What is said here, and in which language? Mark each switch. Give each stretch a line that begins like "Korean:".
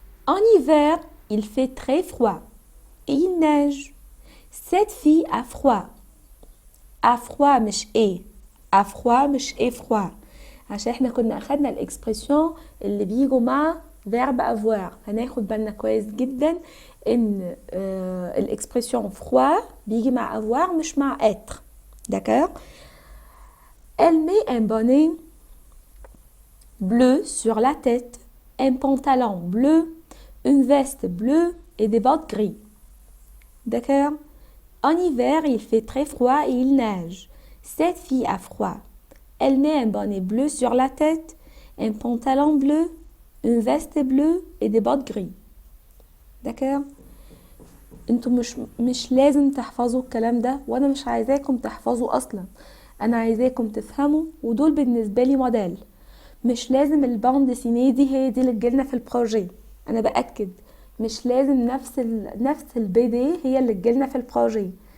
French: En hiver, il fait très froid et il neige. Cette fille a froid. A froid
Arabic: مش ايه،
French: a froid
Arabic: مش ايه froid، عشان احنا كنا اخدنا الاكسبريسيون اللي بيجوا مع
French: verbe avoir.
Arabic: هناخد بالنا كويس جدا ان الاكسبريسيون froid بيجي مع avoir مش مع être.
French: D'accord? Elle met un bonnet bleu sur la tête, un pantalon bleu, une veste bleue et des bottes gris. D'accord? En hiver, il fait très froid et il neige. Cette fille a froid. Elle met un bonnet bleu sur la tête, un pantalon bleu, une veste bleue et des bottes gris. D'accord?
Arabic: انتوا مش لازم تحفظوا الكلام ده، وانا مش عايزاكم تحفظوا اصلا. انا عايزاكم تفهموا، ودول بالنسبه لي موديل. مش لازم الباند ديسينيه دي هي دي اللي تجيلنا في البروجي. انا باكد مش لازم نفس البي هي اللي تجيلنا في البروجي.